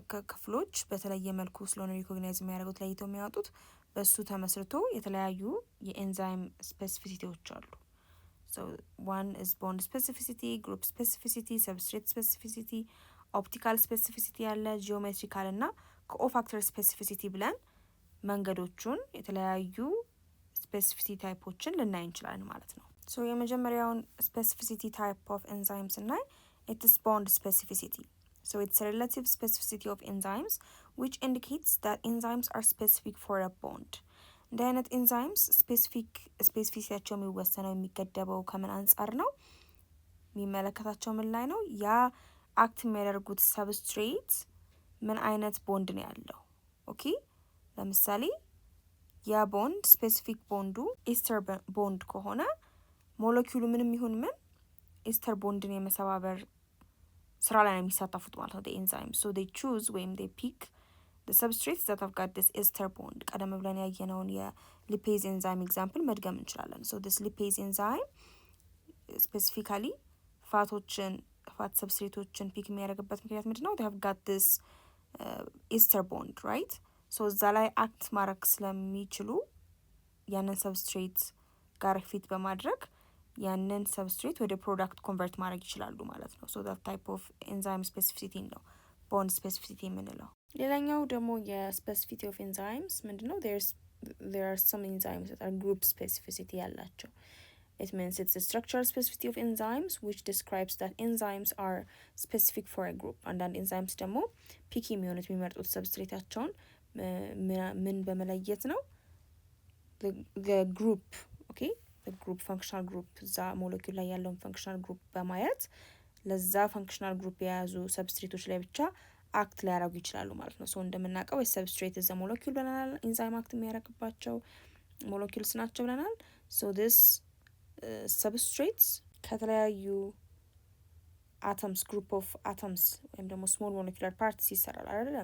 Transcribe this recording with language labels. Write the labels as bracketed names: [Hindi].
[Amharic] ክፍሎች በተለየ መልኩ ስለሆነ ሪኮግናይዝ የሚያደርጉት ለይተው የሚያወጡት በሱ ተመስርቶ የተለያዩ የኤንዛይም ስፔሲፊሲቲዎች አሉ። [English] So one is bond specificity, group specificity, substrate specificity, optical specificity [Amharic] ያለ ጂኦሜትሪካል እና ኮፋክተር ስፔሲፊሲቲ ብለን መንገዶቹን የተለያዩ ስፔሲፊሲቲ ታይፖችን ልናይ እንችላለን ማለት ነው። ሶ የመጀመሪያውን ስፔሲፊሲቲ ታይፕ ኦፍ ኤንዛይምስ እናይ [English] it is bond specificity. So it's a relative specificity of enzymes which indicates that enzymes are specific for a bond. [Amharic] እንዲህ አይነት ኤንዛይምስ ስፔሲፊሲቲያቸው የሚወሰነው የሚገደበው ከምን አንጻር ነው? የሚመለከታቸው ምን ላይ ነው? ያ አክት የሚያደርጉት ሰብስትሬት ምን አይነት ቦንድ ነው ያለው። ኦኬ ለምሳሌ ያ ቦንድ ስፔሲፊክ ቦንዱ ኢስተር ቦንድ ከሆነ ሞለኪውሉ ምንም ይሁን ምን ኢስተር ቦንድን የመሰባበር ስራ ላይ ነው የሚሳተፉት ማለት ነው ኤንዛይም። ሶ [English] they choose [Amharic] ወይም [English] they pick the substrates that have got this ester bond። [Amharic] ቀደም ብለን ያየነውን የሊፔዝ ኤንዛይም ኤግዛምፕል መድገም እንችላለን። [English] so this lipase enzyme specifically [Amharic] ፋት ሰብስትሬቶችን ፒክ የሚያደርግበት ምክንያት ምንድነው? [English] they have got this ester bond right? [Amharic] so እዛ ላይ አክት ማድረግ ስለሚችሉ ያንን ሰብስትሬት ጋር ፊት በማድረግ ያንን ሰብስትሬት ወደ ፕሮዳክት ኮንቨርት ማድረግ ይችላሉ ማለት ነው። [English] so that type of enzyme specificity [Amharic] ነው [English] bond specificity [Amharic] የምንለው። ሌላኛው ደግሞ የስፔሲፊሲቲ ኦፍ ኤንዛይምስ ምንድነው? [English] there are some enzymes that are group specificity ያላቸው። it means it's the structural specificity of enzymes which describes that enzymes are specific for a group. [Amharic] አንዳንድ ኤንዛይምስ ደግሞ ፒኪ የሚሆኑት የሚመርጡት ሰብስትሬታቸውን ምን በመለየት ነው? [English] the group okay the group functional group [Amharic] እዛ ሞለኪውል ላይ ያለውን functional group በማየት ለዛ functional group የያዙ ሰብስትሬቶች ላይ ብቻ አክት ሊያደርጉ ይችላሉ ማለት ነው። ሶ እንደምናውቀው የሰብስትሬት እዛ ሞለኪውል ብለናል፣ ኢንዛይም አክት የሚያደርግባቸው ሞለኪውልስ ናቸው ብለናል። ሶ [English] this substrates [Amharic] ከተለያዩ አተምስ ግሩፕ ኦፍ አተምስ ወይም ደግሞ ስሞል ሞለኪውላር ፓርትስ ይሰራል አይደል?